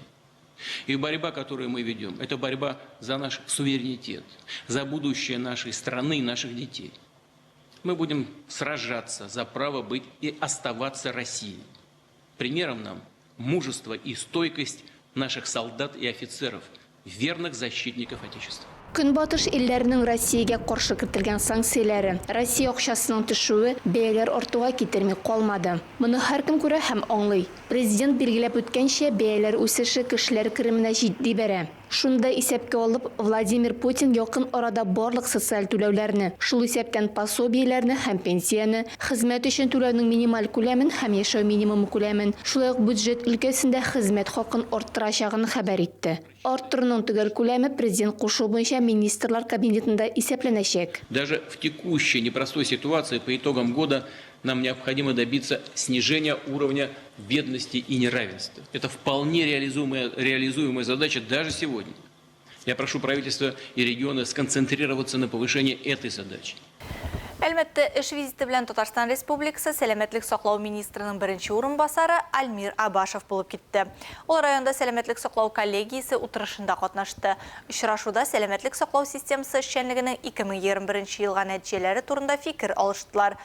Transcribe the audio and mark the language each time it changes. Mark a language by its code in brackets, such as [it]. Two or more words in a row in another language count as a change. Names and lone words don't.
[ru] И борьба, которую мы ведем, это борьба за наш суверенитет, за будущее нашей страны и наших детей. Мы будем сражаться за право быть и оставаться Россией. Примером нам мужество и стойкость наших солдат и офицеров, верных защитников Отечества. [tt] Көнбатыш илләренең Россиягә каршы кертелгән санкцияләре, Россия акчасының төшүе бәяләр артуга китерми калмады. Моны һәркем күрә һәм аңлый. Президент билгеләп үткәнчә, бәяләр үсеше кешеләр кеременә җитди бәрә. Шунда исәпкә алып, Владимир Путин якын арада барлык социаль түләүләрне, шул исәптән пособиеләрне һәм пенсияны, хезмәт өчен түләүнең минималь күләмен һәм яшәү минимумы күләмен, шулай ук бюджет өлкәсендә хезмәт хакын арттырачагын хәбәр итте. Арттыруның төгәл күләме президент кушу буенча министрлар кабинетында исәпләнәчәк. [ru] Даже в текущей непростой ситуации по итогам года нам необходимо добиться снижения уровня бедности и неравенства. Это вполне реализуемая задача даже сегодня. Я прошу правительство и регионы сконцентрироваться на повышении этой задачи. [tt] Әлбәттә, эш визиты белән Татарстан Республикасы сәламәтлек саклау министрының беренче урынбасары Альмир Абашев булып китте. Ул районда сәламәтлек саклау коллегиясе утырышында катнашты. Очрашуда сәламәтлек саклау системасы эшчәнлегенең 2021 елга нәтиҗәләре турында фикер алыштылар.